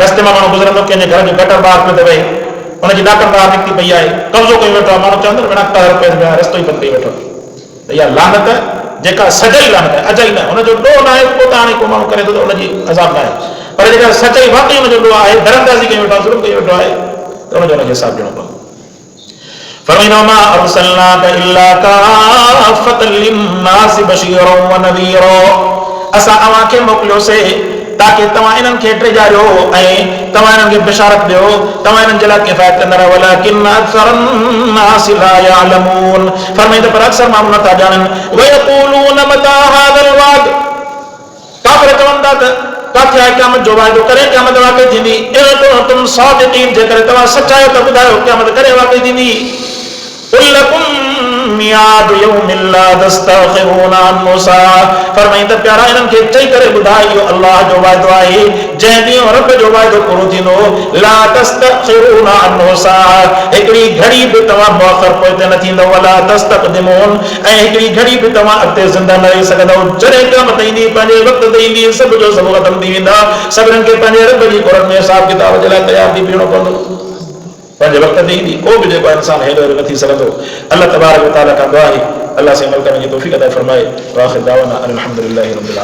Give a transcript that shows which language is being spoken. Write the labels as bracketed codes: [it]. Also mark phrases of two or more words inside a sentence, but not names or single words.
[sd] रस्ते मां माण्हू गुज़रंदो कंहिंजे घर जो गटर बार पियो अथव हुनजी ॾाकण बार निकिती पई आहे कब्ज़ो कई वेठो आहे माण्हू चवंदो बिना कर रुपए बिना रस्तो ई बंदि कई वेठो त इहा लानत जेका सॼई लानत आहे अजई न हुनजो ॾोह न आहे पोइ त हाणे को माण्हू करे थो त हुनजी अज़ाब न आहे पर जेका सच्चाई वाकई हुनजो ॾोह आहे धरमदासी कई वेठो आहे ज़ुल्म कई वेठो आहे त हुनजो हुनखे हिसाब ॾियणो पवंदो। फरमाईंदो [ar] ما أرسلناك إلا كافة للناس بشيرا ونذيرا [sd] असां अव्हांखे मोकिलियोसीं ताकि तव्हां इन्हनि खे टिजारियो ऐं तव्हां इन्हनि खे बिशारत ॾियो तव्हां इन्हनि जे लाइ किफ़ायत कंदड़ [ar] ولكن أكثر الناس لا يعلمون [sd] फरमाईंदो पर अक्सर माण्हू नथा ॼाणनि [ar] ويقولون متى هذا الوعد [sd] काफ़िर चवनि था त काथे आहे क़यामत जो वाइदो करे क़यामत वाक़ई थींदी [ar] إن كنتم صادقين [sd] जेकर तव्हां सचायो त ॿुधायो क़यामत करे वाक़ई थींदी कुल [ar] لكم ميعاد يوم لا تستأخرون عنه ساعة [sd] फरमाईंदा प्यारा इन्हनि खे चई करे ॿुधाए इहो अल्लाह जो वाइदो आहे जंहिं ॾींहुं रब जो वाइदो पूरो थींदो [ar] لا تستأخرون عنه ساعة [sd] हिकिड़ी घड़ी बि तव्हां मुअख़र पोइते न थींदव [ar] ولا تستقدمون [sd] ऐं हिकिड़ी घड़ी बि तव्हां अॻिते ज़िंदा न रही सघंदव जॾहिं क़यामत ईंदी पंहिंजे वक़्त ते ईंदी सभ जो सभु ख़तम थी वेंदा सभिनीनि खे पंहिंजे रब जी कुरनि में हिसाब किताब जे लाइ तयार थी बीहणो पवंदो पंहिंजे वक़्त ते ईंदी को बि जेको इंसान हेॾो न थी सघंदो। अल्लाह तबारक व तआला खां दुआ आहे [hi] अल्लाह से अमल करने की तौफीक अता फरमाए। [ar] وآخر دعوانا أن الحمد لله رب العالمين.